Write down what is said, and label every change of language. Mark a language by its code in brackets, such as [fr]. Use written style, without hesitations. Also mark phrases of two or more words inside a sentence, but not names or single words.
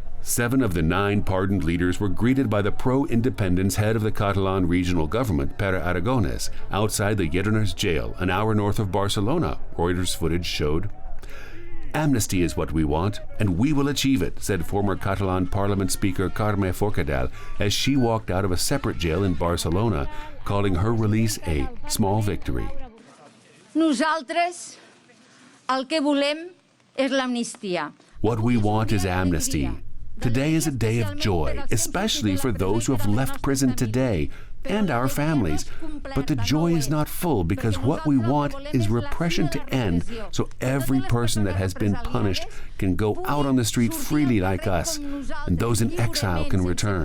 [en] 7 of the 9 pardoned leaders were greeted by the pro-independence head of the Catalan regional government, Pere Aragonès, outside the Lledoners jail, an hour north of Barcelona, Reuters footage showed. "Amnesty is what we want, and we will achieve it," said former Catalan Parliament Speaker Carme Forcadell as she walked out of a separate jail in Barcelona, calling her release a small victory. [ca] Nosaltres el que volem és l'amnistia. [en] What we want is amnesty. Today is a day of joy, especially for those who have left prison today and our families. But the joy is not full because what we want is repression to end so every person that has been punished can go out on the street freely like us, and those in exile can return.